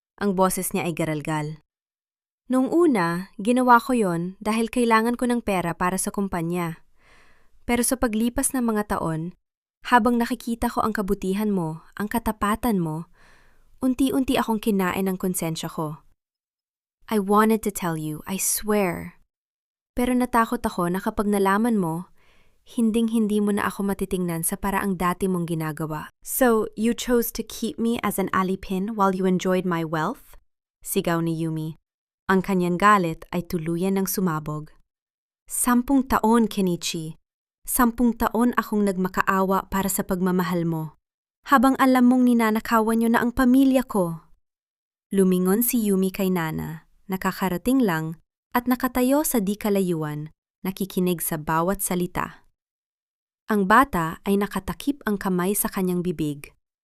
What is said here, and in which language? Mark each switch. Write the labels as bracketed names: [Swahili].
[Filipino] Ang boses niya ay garalgal. Noong una, ginawa ko yon dahil kailangan ko ng pera para sa kumpanya. Pero sa paglipas ng mga taon, habang nakikita ko ang kabutihan mo, ang katapatan mo, unti-unti akong kinain ng konsensya ko. [English] I wanted to tell you, I swear. [Filipino] Pero natakot ako na kapag nalaman mo, hinding-hindi mo na ako matitingnan sa paraang dati mong ginagawa. [English] So, you chose to keep me as an alipin while you enjoyed my wealth? [Filipino] Sigaw ni Yumi. Ang kanyang galit ay tuluyan ng sumabog. 10 taon, Kenichi. 10 taon akong nagmakaawa para sa pagmamahal mo. Habang alam mong ninanakawan niyo na ang pamilya ko. Lumingon si Yumi kay Nana, nakakarating lang at nakatayo sa di kalayuan, nakikinig sa bawat salita. Ang bata ay nakatakip ang kamay sa kanyang bibig.